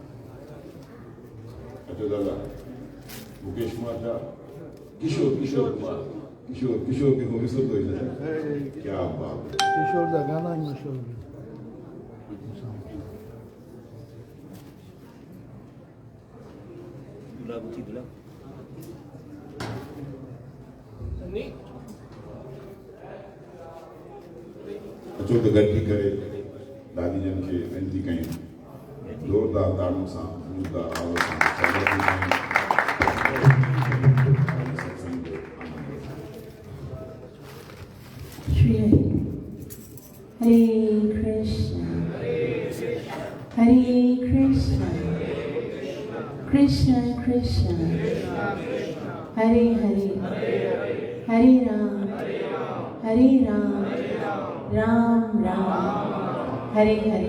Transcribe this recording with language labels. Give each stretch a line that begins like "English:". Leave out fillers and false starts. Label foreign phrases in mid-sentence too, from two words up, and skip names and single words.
Sindhi: अचो दादा मुकेश कुमार जा किशोर कुमार किशोर के को विसरंदो ई न,
Hindi: क्या बात
Sindhi: किशोर जा गाना ही मशहूर अचो त गॾिजी करे दादी जन खे वेनती कयूं, ज़ोरदार ताड़ियुनि सां ज़ोरदार आवाज़ सां स्वागत कयूं।
Sanskrit: श्री हरे कृष्ण कृष्ण कृष्ण हरे हरे हरे राम राम राम हरे हरे।